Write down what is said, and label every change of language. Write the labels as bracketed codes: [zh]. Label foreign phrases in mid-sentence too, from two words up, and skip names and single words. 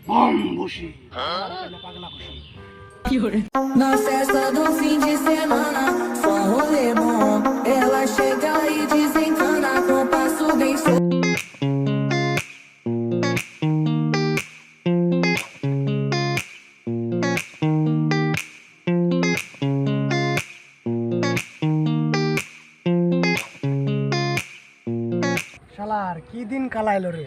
[bn] বসি পাগলা বসি [pt] Na festa do fim de semana, só rolê bom. Ela chega e desencana com passo bem [bn] শালার কি দিন কালাইলো রে।